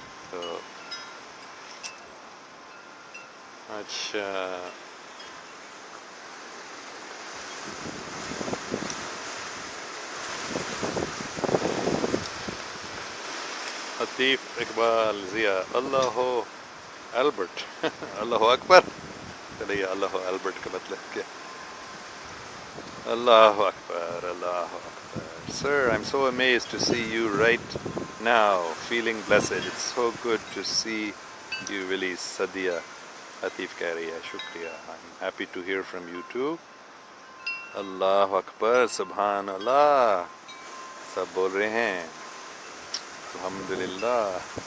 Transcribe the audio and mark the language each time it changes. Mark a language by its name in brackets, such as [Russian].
[Urdu] تو اچھا، عطیف اقبال ضیاء، اللہ البرٹ اللہ اکبر. چلیے، اللہ البرٹ کا مطلب کیا؟ اللہ اکبر، اللہ اکبر. [English] Sir, I'm so amazed to see you right now, feeling blessed. It's so good to see you release. [Urdu] Sadia عطیف کہہ رہی ہے شکریہ. [English] I'm happy to hear from you too. [Urdu] اللہ اکبر، سبحان اللہ، سب بول رہے ہیں الحمدللہ.